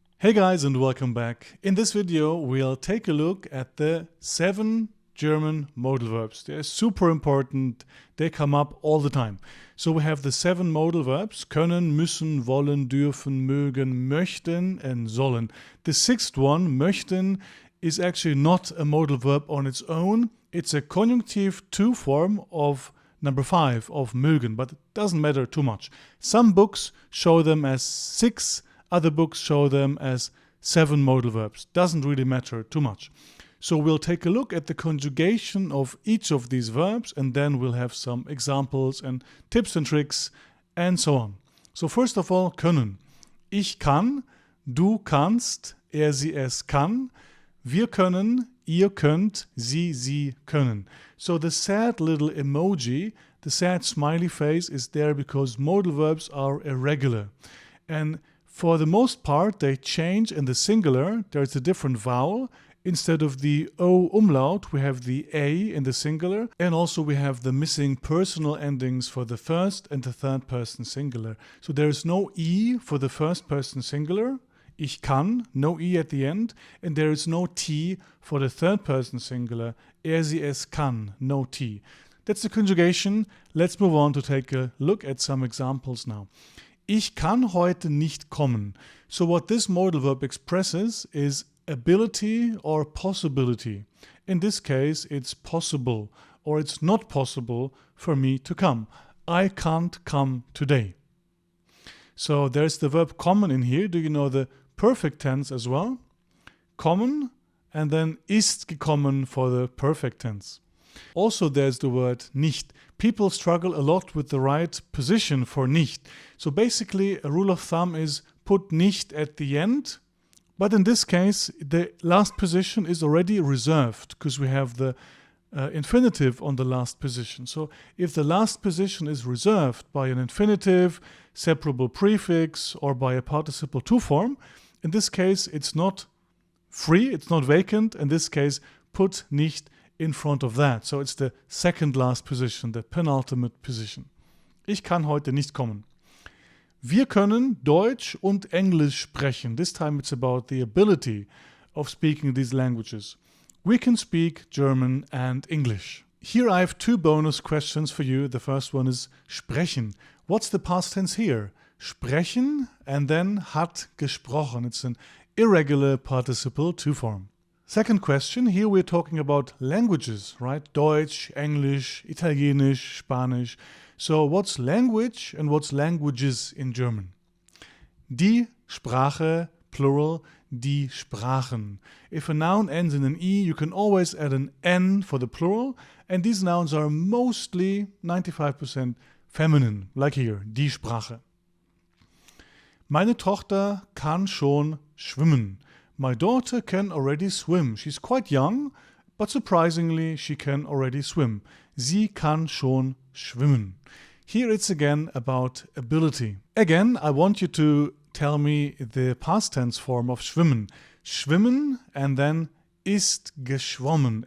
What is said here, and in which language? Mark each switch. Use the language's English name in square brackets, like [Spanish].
[English] Hey guys, and welcome back. In this video we'll take a look at the 7 German modal verbs. They're super important. They come up all the time. So we have the 7 modal verbs: können, müssen, wollen, dürfen, mögen, möchten and sollen. The 6th one, möchten, is actually not a modal verb on its own. It's a conjunctive 2 form of number 5, of mögen, but it doesn't matter too much. Some books show them as 6, other books show them as 7 modal verbs. Doesn't really matter too much. So we'll take a look at the conjugation of each of these verbs, and then we'll have some examples and tips and tricks and so on. So first of all, können. [German] Ich kann, du kannst, er, sie, es kann. Wir können, ihr könnt, sie können. [English] So the sad little emoji, the sad smiley face, is there because modal verbs are irregular. And for the most part, they change in the singular. There's a different vowel. Instead of the O umlaut, we have the A in the singular. And also we have the missing personal endings for the first and the third person singular. So there is no E for the first person singular. [German] Ich kann, [English] no E at the end. And there is no T for the third person singular. [German] Er, sie, es kann, [English] no T. That's the conjugation. Let's move on to take a look at some examples now. [German] Ich kann heute nicht kommen. [English] So what this modal verb expresses is ability or possibility. In this case, it's possible or it's not possible for me to come. I can't come today. So there's the verb kommen in here. Do you know the perfect tense as well? Kommen and then [German] ist gekommen [English] for the perfect tense. Also there's the word nicht. People struggle a lot with the right position for nicht. So basically a rule of thumb is put nicht at the end. But in this case, the last position is already reserved because we have the infinitive on the last position. So if the last position is reserved by an infinitive, separable prefix, or by a participle 2 form, in this case it's not free, it's not vacant. In this case, put nicht in front of that. So it's the second last position, the penultimate position. [German] Ich kann heute nicht kommen. Wir können Deutsch und Englisch sprechen. [English] This time it's about the ability of speaking these languages. We can speak German and English. Here I have 2 bonus questions for you. The first one is sprechen. What's the past tense here? [German] Sprechen [English] and then [German] hat gesprochen. [English] It's an irregular participle 2 form. Second question, here we're talking about languages, right? Deutsch, English, Italienisch, Spanish. So what's language and what's languages in German? [German] Die Sprache, plural, die Sprachen. [English] If a noun ends in an E, you can always add an N for the plural, and these nouns are mostly 95% feminine, like here, [German] die Sprache. Meine Tochter kann schon schwimmen. [English] My daughter can already swim. She's quite young, but surprisingly she can already swim. [German] Sie kann schon schwimmen. [English] Here it's again about ability. Again, I want you to tell me the past tense form of schwimmen. [German] Schwimmen [English] and then [German] ist geschwommen.